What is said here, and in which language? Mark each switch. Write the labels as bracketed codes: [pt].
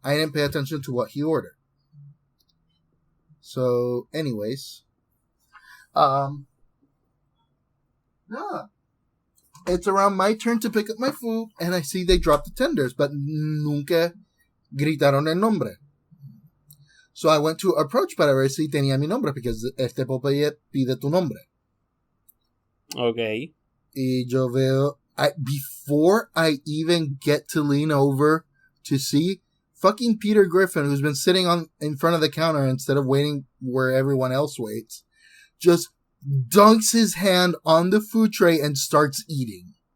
[en] I didn't pay attention to what he ordered. So, anyways. It's around my turn to pick up my food, and I see they dropped the tenders, but [es] nunca gritaron el nombre. [en] So I went to approach [es] para ver si tenía mi nombre, because este Popeye pide tu nombre. [en] Okay. [es] Y yo veo, [en] before I even get to lean over to see, fucking Peter Griffin, who's been sitting in front of the counter instead of waiting where everyone else waits, just dunks his hand on the food tray and starts eating.